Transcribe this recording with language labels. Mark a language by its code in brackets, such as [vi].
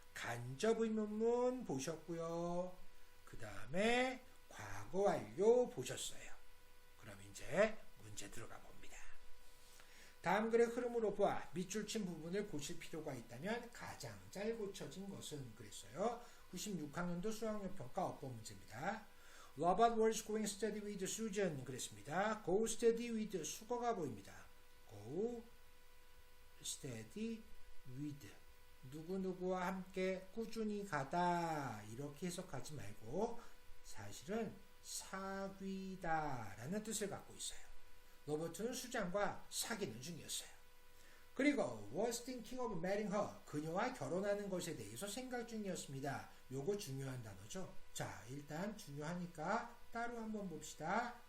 [ko] 간접 의문문 보셨고요. 그 다음에 과거 완료 보셨어요. 그럼 이제 문제 들어가 봅니다. 다음 글의 흐름으로 보아 밑줄 친 부분을 고칠 필요가 있다면 가장 잘 고쳐진 것은 그랬어요. 96학년도 수학력평가 어법 문제입니다. [en] Robert was going steady with Susan [ko] 그랬습니다. [en] Go steady with [ko] 수거가 보입니다. [en] Go steady with [ko] 누구누구와 함께 꾸준히 가다 이렇게 해석하지 말고 사실은 사귀다 라는 뜻을 갖고 있어요. 로버트는 수잔과 사귀는 중이었어요. [en] 그리고 was thinking of marrying her. [ko] 그녀와 결혼하는 것에 대해서 생각 중이었습니다. 요거 중요한 단어죠. 자, 일단 중요하니까 따로 한번 봅시다.